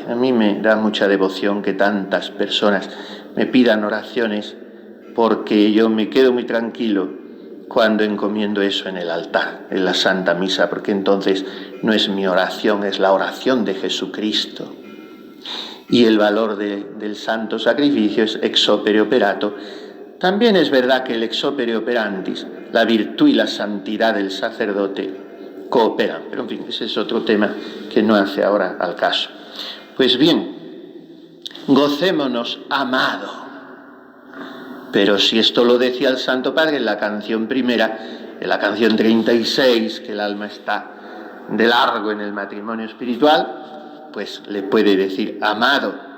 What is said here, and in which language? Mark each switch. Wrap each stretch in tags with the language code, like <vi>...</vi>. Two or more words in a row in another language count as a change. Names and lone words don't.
<es>A mí me da mucha devoción que tantas personas me pidan oraciones, porque yo me quedo muy tranquilo cuando encomiendo eso en el altar, en la Santa Misa, porque entonces no es mi oración, es la oración de Jesucristo.</es> <la>Y el valor del santo sacrificio es ex opere operato,</la> <es>También es verdad que el</es> <la>ex opere operantis,</la> <es>la virtud y la santidad del sacerdote, cooperan. Pero en fin, ese es otro tema que no hace ahora al caso. Pues bien, gocémonos, amado. Pero si esto lo decía el Santo Padre en la canción primera, en la canción 36, que el alma está de largo en el matrimonio espiritual, pues le puede decir amado,</es>